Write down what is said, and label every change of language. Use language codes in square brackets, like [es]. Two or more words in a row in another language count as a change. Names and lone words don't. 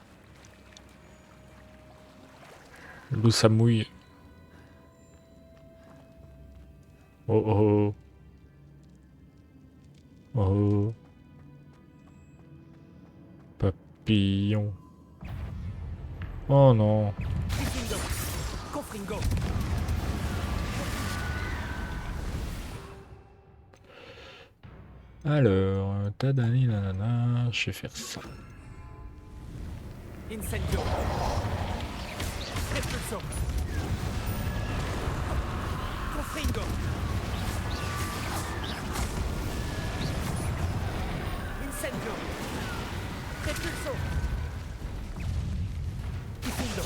[fr] L'eau ça mouille. Oh oh. Oh. Papillon. Oh non. Confringo. Confringo. Alors, tadani nanana, je vais faire ça. Incendio. Répulsion. Confringo. Incendio. Répulsion. Confringo.